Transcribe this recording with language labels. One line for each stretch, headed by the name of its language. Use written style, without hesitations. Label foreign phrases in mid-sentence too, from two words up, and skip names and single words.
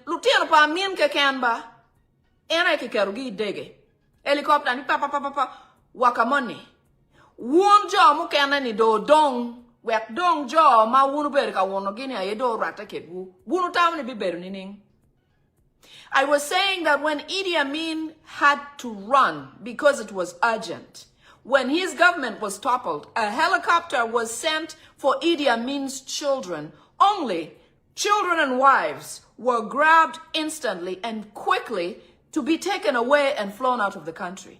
Acoli: Lutieno pa amin ke kenba. Ena ki kerugi dege. Helicopter ni pa wakamoni. Wun jo mu kena ni do dong. Wek dong jo ma wunu beri ka wono gini aye do rata ketwu. Wunu tamu ni biberu nining.
English: I was saying that when Idi Amin had to run because it was urgent, when his government was toppled, a helicopter was sent for Idi Amin's children. Only children and wives were grabbed instantly and quickly to be taken away and flown out of the country.